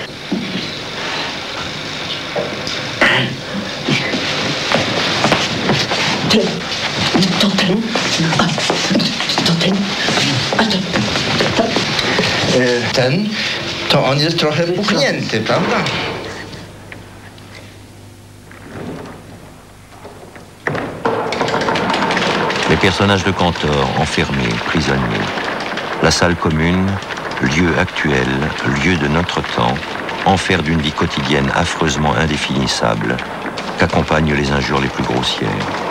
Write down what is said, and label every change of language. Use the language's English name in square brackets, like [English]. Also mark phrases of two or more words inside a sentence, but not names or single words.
[Polish] To ten, a to... Ten, to on jest trochę puchnięty, prawda? [French] Les personnages de Cantor, enfermés, prisonniers. La salle commune, lieu actuel, lieu de notre temps, enfer d'une vie quotidienne affreusement indéfinissable, qu'accompagnent les injures les plus grossières.